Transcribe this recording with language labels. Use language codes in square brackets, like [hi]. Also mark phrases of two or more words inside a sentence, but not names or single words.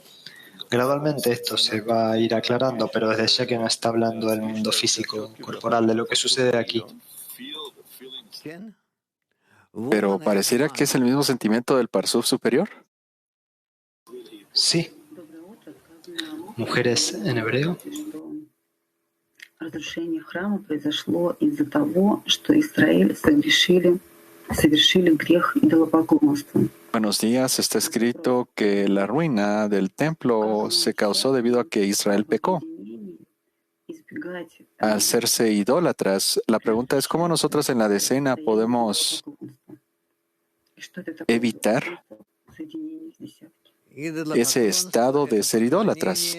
[es] Gradualmente esto se va a ir aclarando, pero desde ya que no está hablando del mundo físico, corporal, de lo que sucede aquí. Pero pareciera que es el mismo sentimiento del Parsuf superior. Sí. Mujeres en hebreo. [ru] Разрушение храма произошло из-за того, что Израиль совершили грех идолопоклонства. [es] Buenos días. Está escrito que la ruina del templo se causó debido a que Israel pecó. al hacerse idólatras, la pregunta es cómo nosotros en la decena podemos evitar ese estado de ser idólatras.